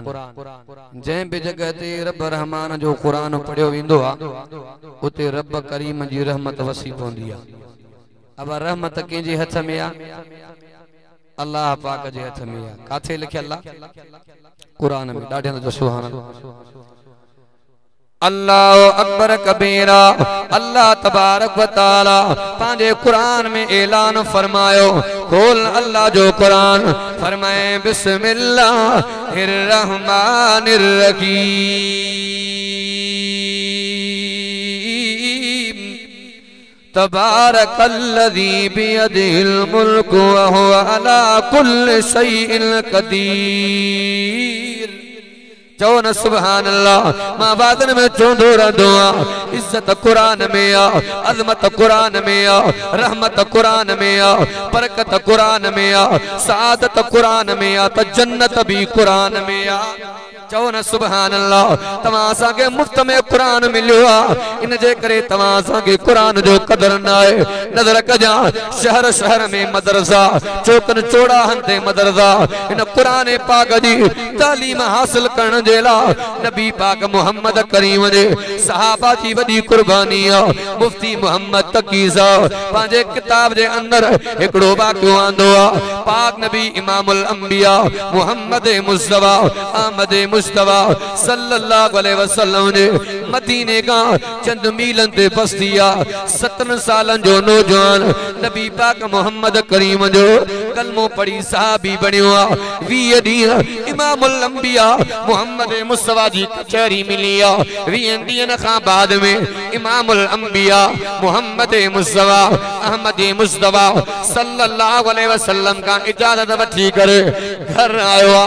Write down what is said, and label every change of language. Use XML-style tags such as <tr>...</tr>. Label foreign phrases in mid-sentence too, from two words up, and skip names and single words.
<sd>जंहिं बि जगह ते रब रहमान जो कुरान पढ़ियो वेंदो आ उते रब करीम जी रहमत वसी पवंदी आ। अब रहमत कंहिंजे हथ में आ? अल्लाह पाक जे हथ में आ। काथे लिखियल आ? कुरान में। ॾाढे हंधि</sd> <ar>سبحان الله. الله أكبر كبيرا. الله تبارك وتعالى</ar> <sd>पांजे कुरान में ऐलान फरमायो, खोल अल्लाह जो कुरान, फरमाए</sd> <ar>بسم الله الرحمن الرحيم، تبارك الذي بيده الملك وهو على كل شيء قدير.</ar> <sd>चो न</sd> <ar>سبحان الله.</ar> <sd>मां बादन में चोंदो रहंदो आ, इज्जत कुरान में आ, अज़मत कुरान में आ, रहमत कुरान में आ, बरकत कुरान में आ, सादत कुरान में आ, त जन्नत भी कुरान में आ। चो न</sd> <ar>سبحان الله.</ar> <sd>तव्हां असांखे मुफ्त में कुरान मिलियो आ, इन जे करे तव्हां असांखे कुरान जो कदर न आहे। नज़र कजां शहर शहर में मदरसा, चौकन चौड़ाहनि ते मदरसा। इन कुरान पाक जी तालीम हासिल करण जे लाइ नबी पाक मोहम्मद करीम जे सहाबा जी वॾी कुर्बानी आहे। मुफ्ती मोहम्मद तकी साहब पंहिंजे किताब जे अंदर हिकिड़ो वाक़ियो आंदो आहे। पाक नबी</sd> <ar>إمام الأنبياء</ar> <sd>मोहम्मद मुस्तफा अहमद मुस्तफा</sd> <ar>صلى الله عليه وسلم</ar> <sd>ने मदीने का चंद मीलन ते बस्ती आ। 17 सालन जो नौजवान नबी पाक मोहम्मद करीम जो कलमो पढ़ी सहाबी बणियो आ। 20 ॾींहं</sd> <ar>إمام الأنبياء</ar> <sd>मोहम्मद मुस्तफा जी कचहरी मिली आ। 20 ॾींहनि खां बाद में</sd> <ar>إمام الأنبياء</ar> <sd>मोहम्मद मुस्तफा अहमद मुस्तफा</sd> <ar>صلى الله عليه وسلم</ar> <sd>का इजाजत वठी करे घर आयो आ।</sd>